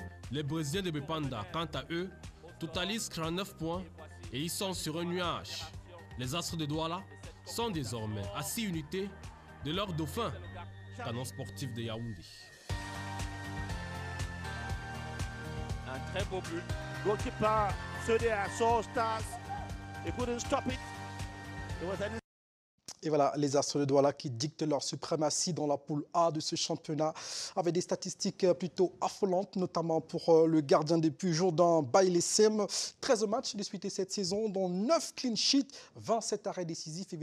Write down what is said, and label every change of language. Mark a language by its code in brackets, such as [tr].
[fr] Les Brésiliens de Bepanda, quant à eux, totalisent 39 points et ils sont sur un nuage. Les Astres de Douala sont désormais à 6 unités de leur dauphin, Canon Sportif de Yaoundé. Un très beau but. [en] Goalkeeper, Sodia, saw Stars. He couldn't stop it. [fr] Et voilà, les Astres de Douala qui dictent leur suprématie dans la poule A de ce championnat avec des statistiques plutôt affolantes, notamment pour le gardien des buts Jourdain Bailey-Sem. 13 matchs disputés cette saison, dont 9 clean sheets, 27 arrêts décisifs.